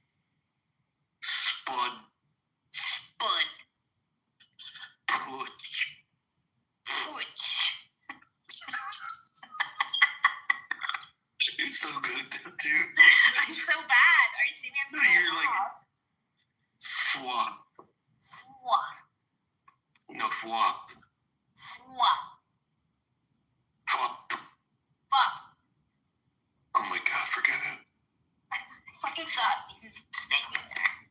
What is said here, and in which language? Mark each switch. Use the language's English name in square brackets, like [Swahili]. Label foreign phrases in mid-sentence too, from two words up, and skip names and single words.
[English] Spud. Bud. Pooch. Pooch. You're so good at that, dude. I'm so bad. Are you kidding me? I'm so You're like lost. Fwa. Fwa. No, fwa. Fwa. Fwa. Fuck. Oh my god, forget it. I fucking suck. You can spank me there.